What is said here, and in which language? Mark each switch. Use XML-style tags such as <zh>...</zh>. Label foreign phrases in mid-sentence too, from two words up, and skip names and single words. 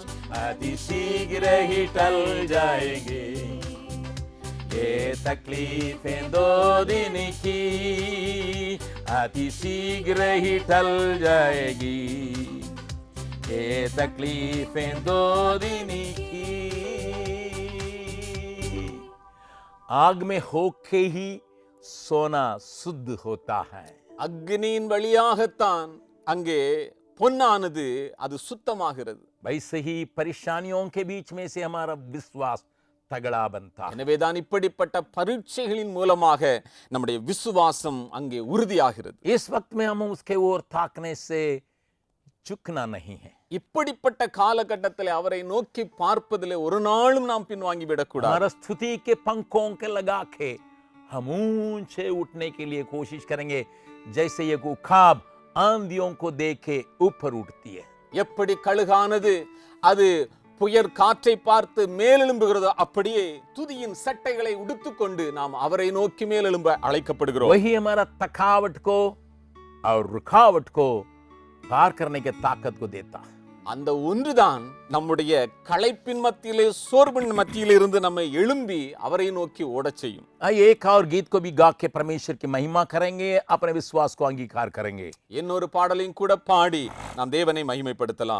<hi>अति शीघ्र ही टल जाएंगे ये तकलीफें दो दिन की, अति शीघ्र ही टल जाएगी ये तकलीफें दो दिन की। आग में होके ही सोना शुद्ध होता है,</hi> <ta>அக்னியின் வழியாகத்தான் அங்கே பொன்னானது அது சுத்தமாகிறது.</ta> <hi>वैसे ही परेशानियों के बीच में से हमारा विश्वास तगड़ा बनता है।</hi> <ta>எனவேதான் இப்படிப்பட்ட பரீட்சைகளின் மூலமாக நம்முடைய விசுவாசம் அங்கே உறுதியாகிறது.</ta> <hi>इस वक्त में हम उसके ओर ताकने से झुकना नहीं है।</hi> <ta>இப்படிப்பட்ட காலகட்டத்தில் அவரை நோக்கி பார்ப்பதிலே ஒரு நாளும் நாம் பின்வாங்கி விடக்கூடாது.</ta> <hi>हमारा स्तुति के पंखों के लगा के हम ऊंचे उठने के लिए कोशिश करेंगे, जैसे ये उखाब आंधियों को देखे ऊपर उठती है।</hi> <ta>எப்படி கழுகானது அது புயற் காற்றை பார்த்து மேலெழும்புகிறதோ அப்படியே துதியின் சட்டைகளை உடுத்துக்கொண்டு நாம் அவரை நோக்கி மேலெழும்ப அழைக்கப்படுகிறோம்.</ta> <hi>वही हमारा थकावट को और रुकावट को पार करने की ताकत को देता है।</hi> <ta>அந்த ஒன்றுதான் நம்முடைய களைப்பின் மத்தியிலே சோர்வின் மத்தியிலே இருந்து நம்மை எழும்பி அவரை நோக்கி ஓடச் செய்யும்.</ta> <hi>एक और गीत को भी गा के परमेश्वर की महिमा करेंगे, अपने विश्वास को अंगीकार करेंगे।</hi> <ta>இன்னொரு பாடலையும் கூட பாடி நாம் தேவனை மகிமைப்படுத்தலாம்.</ta>